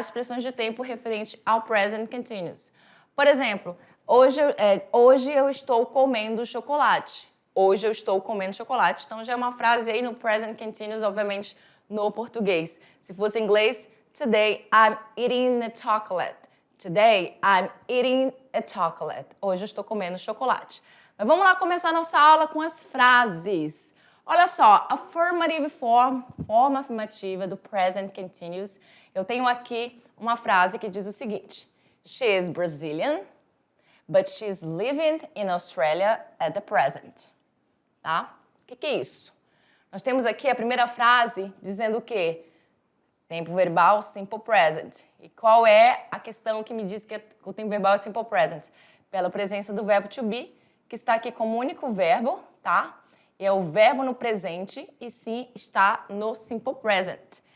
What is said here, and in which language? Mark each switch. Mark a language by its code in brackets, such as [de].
[pt] Expressões de tempo referente ao present continuous. Por exemplo, hoje eu estou comendo chocolate. Hoje eu estou comendo chocolate. Então, já é uma frase aí no present continuous, obviamente, no português. Se fosse em inglês, [en] today I'm eating the chocolate. Today, I'm eating a chocolate. [pt] Hoje eu estou comendo chocolate. Mas vamos lá começar nossa aula com as frases. Olha só, [en] affirmative form, [pt] forma afirmativa do present continuous. Eu tenho aqui uma frase que diz o seguinte. [en] She is Brazilian, but she's living in Australia at the present. [pt] Tá? O que é isso? Nós temos aqui a primeira frase dizendo o quê? Tempo verbal, simple present. E qual é a questão que me diz que o tempo verbal é simple present? Pela presença do verbo to be, que está aqui como único verbo, tá? E é o verbo no presente e sim está no simple present.